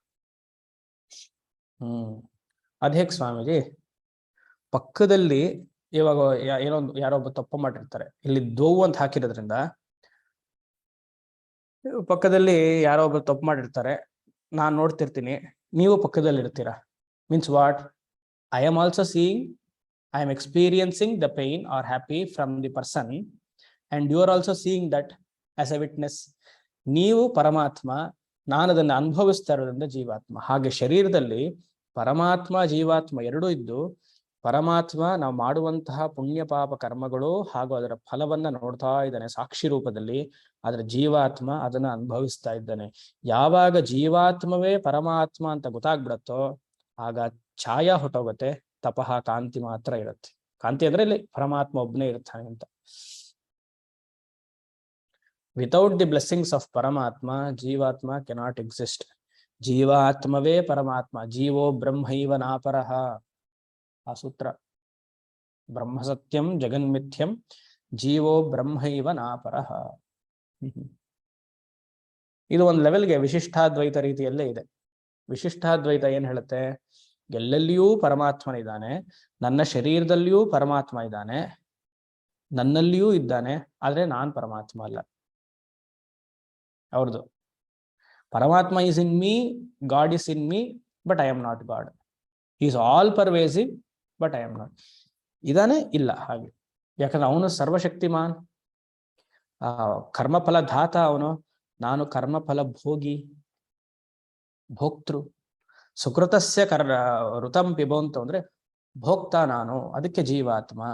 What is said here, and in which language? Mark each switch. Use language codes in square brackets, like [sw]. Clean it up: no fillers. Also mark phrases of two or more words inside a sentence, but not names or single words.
[kn] ಅದೇಕ್ ಸ್ವಾಮೀಜಿ? ಪಕ್ಕದಲ್ಲಿ ಇವಾಗ ಯಾರೊಬ್ಬ ತಪ್ಪು ಮಾಡಿರ್ತಾರೆ, ಇಲ್ಲಿ ದೋವು ಅಂತ ಹಾಕಿರೋದ್ರಿಂದ ಪಕ್ಕದಲ್ಲಿ ಯಾರೋ ಒಬ್ರು ತಪ್ಪು ಮಾಡಿರ್ತಾರೆ, ನಾನು ನೋಡ್ತಿರ್ತೀನಿ, ನೀವು ಪಕ್ಕದಲ್ಲಿ ಇರ್ತೀರಾ. [en] means what? I am also seeing, I am experiencing the pain or happy from the person and you are also seeing that as a witness. [kn] ನೀವು ಪರಮಾತ್ಮ, ನಾನು ಅದನ್ನು ಅನುಭವಿಸ್ತಾ ಇರೋದ್ರಿಂದ ಜೀವಾತ್ಮ. ಹಾಗೆ ಶರೀರದಲ್ಲಿ ಪರಮಾತ್ಮ ಜೀವಾತ್ಮ ಎರಡೂ ಇದ್ದು, ಪರಮಾತ್ಮ ನಾವು ಮಾಡುವಂತಹ ಪುಣ್ಯ ಪಾಪ ಕರ್ಮಗಳು ಹಾಗೂ ಅದರ ಫಲವನ್ನ ನೋಡ್ತಾ ಇದ್ದಾನೆ ಸಾಕ್ಷಿ ರೂಪದಲ್ಲಿ. ಆದ್ರೆ ಜೀವಾತ್ಮ ಅದನ್ನ ಅನುಭವಿಸ್ತಾ ಇದ್ದಾನೆ. ಯಾವಾಗ ಜೀವಾತ್ಮವೇ ಪರಮಾತ್ಮ ಅಂತ ಗೊತ್ತಾಗ್ಬಿಡತ್ತೋ ಆಗ ಛಾಯಾ ಹೊಟ್ಟೋಗುತ್ತೆ, ತಪಃ ಕಾಂತಿ ಮಾತ್ರ ಇರುತ್ತೆ. ಕಾಂತಿ ಅಂದ್ರೆ ಇಲ್ಲಿ ಪರಮಾತ್ಮ ಒಬ್ಬನೇ ಇರ್ತಾನೆ ಅಂತ. [en] without the blessings of Paramatma Jeevatma cannot exist. [kn] ಜೀವಾತ್ಮವೇ ಪರಮಾತ್ಮ. [sa] ಜೀವೋ ಬ್ರಹ್ಮೈವ ನಾಪರಃ. ಆ ಸೂತ್ರ ಬ್ರಹ್ಮ ಸತ್ಯಂ ಜಗನ್ಮಿಥ್ಯಂ ಜೀವೋ ಬ್ರಹ್ಮೈವ ನಾಪರಃ. [kn] ಇದು ಒಂದು ಲೆವೆಲ್ಗೆ ವಿಶಿಷ್ಟಾದ್ವೈತ ರೀತಿಯಲ್ಲೇ ಇದೆ. ವಿಶಿಷ್ಟಾದ್ವೈತ ಏನ್ ಹೇಳುತ್ತೆ? ಎಲ್ಲೆಲ್ಲಿಯೂ ಪರಮಾತ್ಮನಿದ್ದಾನೆ, ನನ್ನ ಶರೀರದಲ್ಲಿಯೂ ಪರಮಾತ್ಮ ಇದ್ದಾನೆ, ನನ್ನಲ್ಲಿಯೂ ಇದ್ದಾನೆ, ಆದ್ರೆ ನಾನ್ ಪರಮಾತ್ಮ ಅಲ್ಲ. [en] ಅವ್ರದ್ದು Paramatma is in me, God is in me, but I am not God. is all pervasive but I am not. [kn] ಇದಾನೆ ಇಲ್ಲ ಹಾಗೆ. ಯಾಕಂದ್ರೆ ಅವನು ಸರ್ವಶಕ್ತಿಮಾನ್, ಕರ್ಮಫಲ ಧಾತ ಅವನು, ನಾನು ಕರ್ಮಫಲ ಭೋಗಿ, ಭೋಕ್ತೃ. [sa] ಸುಕೃತಸ್ಯ ಋತಂ ಪಿಬಂತು [kn] ಅಂದ್ರೆ ಭೋಕ್ತ ನಾನು, ಅದಕ್ಕೆ ಜೀವಾತ್ಮ.